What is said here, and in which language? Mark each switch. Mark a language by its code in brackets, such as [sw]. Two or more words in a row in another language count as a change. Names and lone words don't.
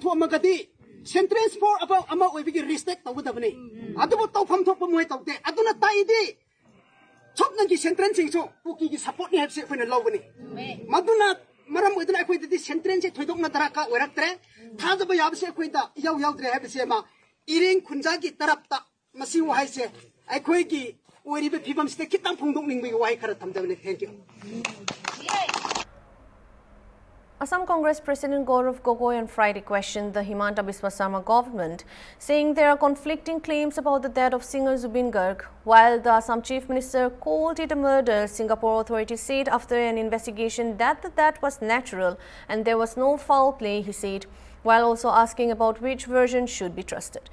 [mni] tho amagadi [en] central force [mni] aba ama oibigi respect tawdabani adu tawfam thokpa moi tawte aduna taidi chopna gi central sing so puki gi support ni hapse khoina lawbani maduna maram oidna ai khoi di central se thoidok na taraka oraktre thajaba yabse khoi da yaw dre hapse ma ireng khunja gi tarapta masi wa haise ai khoi gi oiribe phibam ste kitang phungdok ningbi wai khara thamjabani [en] thank you Assam Congress President Gaurav Gogoi on Friday questioned the Himanta Biswa Sarma government, saying there are conflicting claims about the death of singer Zubin Garg. While the Assam Chief Minister called it a murder, Singapore authorities said after an investigation that the death was natural and there was no foul play, he said, while also asking about which version should be trusted.